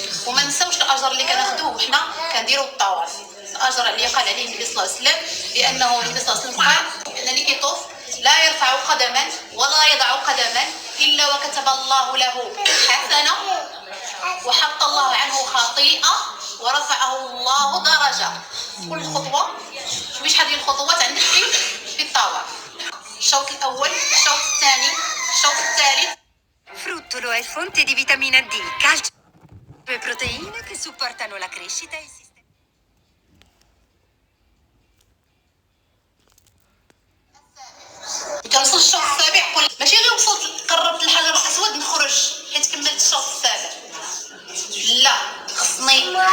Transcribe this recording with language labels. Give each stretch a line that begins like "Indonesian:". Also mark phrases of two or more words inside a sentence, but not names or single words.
Arabic: وما نساوش الاجر اللي كناخذوه وحنا كنديروا الطواف، الاجر اللي قال عليه النبي صلى الله عليه وسلم، لانه النبي صلى الله عليه وسلم قال ان اللي كيطوف لا يرفع قدما ولا يضع قدما الا وكتب الله له حسنه وحط الله عنه خطيئه ورفعه الله درجه. كل خطوه شوفي شحال ديال الخطوات عندك في الطواف. الشوط الاول، الشوط الثاني، الشوط الثالث.
Italian: Fruttolo è fonte di vitamina D, calcio e proteine che supportano la crescita e il sistema.
Arabic: كنوصل الشوط السابع، ماشي غير وصلت قربت الحجر الاسود نخرج حيت كملت الشوط السابع، لا، خصني